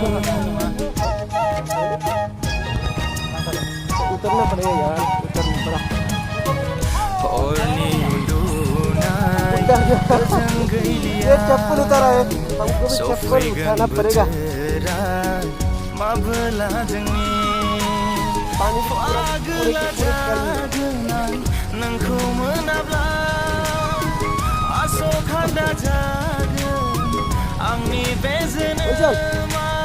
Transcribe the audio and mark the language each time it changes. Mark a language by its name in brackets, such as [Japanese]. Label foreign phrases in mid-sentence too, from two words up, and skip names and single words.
[Hindi] उतरना पड़ेगा यार, उतरना पड़ा। [Bodo] हरनि उन्दुनाय गोजोन गैलिया [Hindi] ये चप्पल उतारा है, हमको भी चप्पल उठाना पड़ेगा। [Bodo] माबोला जोंनि फागोला जागोन आं नोंखौ मोनाब्ला। आसखान्दा जागोन आंनि बे जोनोमा।